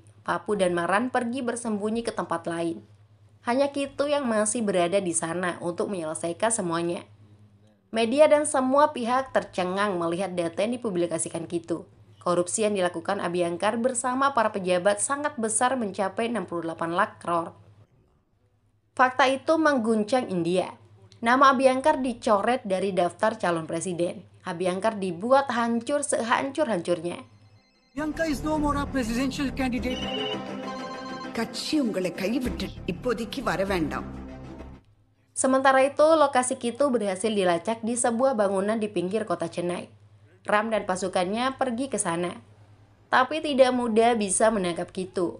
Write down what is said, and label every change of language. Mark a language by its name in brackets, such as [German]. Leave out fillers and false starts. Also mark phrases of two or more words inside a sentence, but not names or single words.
[Indonesian] Papu dan Maran pergi bersembunyi ke tempat lain. Hanya Kitu yang masih berada di sana untuk menyelesaikan semuanya. Media dan semua pihak tercengang melihat data yang dipublikasikan Kitu. Korupsi yang dilakukan Abhyangkar bersama para pejabat sangat besar mencapai 68 lakh crore. Fakta itu mengguncang India. Nama Abhyangkar dicoret dari daftar calon presiden. Abhyangkar dibuat hancur sehancur-hancurnya. [English] Priyanka is no more a presidential candidate. [Indonesian] Sementara itu, lokasi Kitu berhasil dilacak di sebuah bangunan di pinggir kota Chennai. Ram dan pasukannya pergi ke sana. Tapi tidak mudah bisa menangkap Kitu.